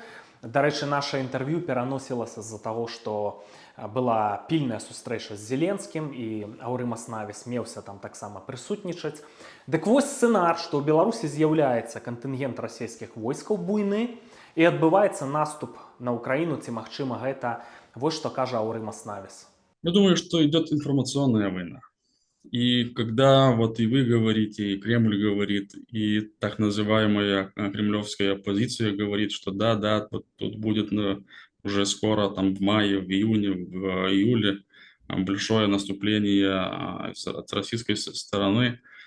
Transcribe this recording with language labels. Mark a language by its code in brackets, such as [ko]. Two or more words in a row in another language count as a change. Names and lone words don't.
[be] Дарэчы, наша інтэрв'ю пераносілася з-за таго, што была пільная сустрэча з Зеленскім, і Аурымас Навіс меўся там таксама прысутнічаць. Дык вось сцэнар, што ў Беларусі з'яўляецца кантынгент расійскіх войскаў буйны, і адбываецца наступ на Украіну, ці магчыма гэта, вось што кажа Аурымас Навіс. [ru] Я думаю, что идет информационная война. И когда вот и вы говорите, и Кремль говорит, и так называемая кремлевская оппозиция говорит, что да, вот тут будет уже скоро, там в мае, в июне, в июле большое наступление с российской стороны.